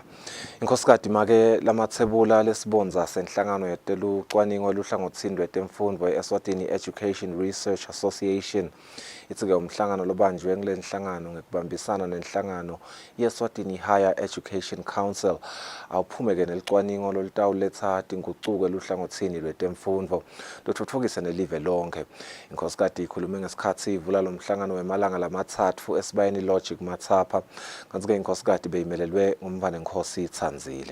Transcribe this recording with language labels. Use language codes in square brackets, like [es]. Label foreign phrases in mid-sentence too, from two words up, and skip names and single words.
[ss] Inkhosikati make lamathebula lesibonza senhlangano yetelucwaningo luhlangothini lwetemfundvo eEswatini Education Research Association. Itsike umhlangano lobanjwe ngelenhlangano ngekubambisana nenhlangano yeEswatini Higher Education Council awuphumeke nelicwaningo lolutawuletsa tingucuko eluhlangothini lwetemfundvo lutfutfukise nelive lonke. Inkhosikati ikhulume ngesikhatsi ivula lo mhlangano wemalanga lamatsatfu esibayeni Logic Matsapa kanti-ke inkhosikati beyimelelwe ngumvane Nkhosi Tsandzile.